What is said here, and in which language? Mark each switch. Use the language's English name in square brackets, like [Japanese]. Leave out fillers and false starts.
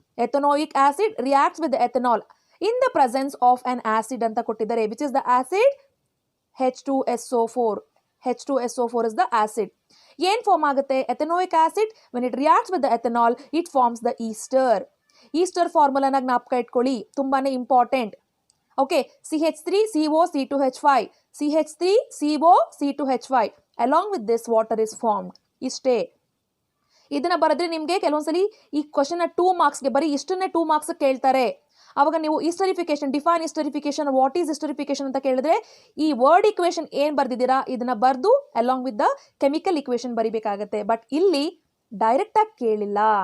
[English] ethanoic acid reacts with the ethanol in the presence of an acid [Kannada] ಅಂತ ಕೊಟ್ಟಿದ್ದಾರೆ, [English] which is the acid H2SO4. H2SO4 is the acid. [Kannada] ಏನ್ form ಆಗುತ್ತೆ [English] Ethanoic acid? when it reacts with the ethanol it forms the ester. [Kannada] Easter ಫಾರ್ಮುಲಾನ ಜ್ಞಾಪಕ ಇಟ್ಕೊಳ್ಳಿ, ತುಂಬಾನೇ important. [English] Okay, CH3CO C2H5, CH3CO C2H5 along with this water is formed. [Kannada] ಇಷ್ಟೇ. ಇದನ್ನ ಬರೆದ್ರೆ ನಿಮಗೆ ಕೆಲವೊಂದ್ಸಲಿ ಈ ಕ್ವಶನ್ 2 ಮಾರ್ಕ್ಸ್ಗೆ ಬರೀ ಇಷ್ಟನ್ನೇ 2 ಮಾರ್ಕ್ಸ್ ಕೇಳ್ತಾರೆ. ಅವಾಗ ನೀವು ಹಿಸ್ಟರಿಫಿಕೇಶನ್, [English] define esterification, what is esterification [Kannada] ಅಂತ ಕೇಳಿದ್ರೆ ಈ ವರ್ಡ್ ಇಕ್ವೇಶನ್ ಏನ್ ಬರ್ದಿದ್ದೀರಾ ಇದನ್ನ ಬರ್ದು [English] along with the chemical equation [Kannada] ಬರಿಬೇಕಾಗತ್ತೆ. But ಇಲ್ಲಿ ಡೈರೆಕ್ಟ್ ಆಗಿ ಕೇಳಿಲ್ಲ.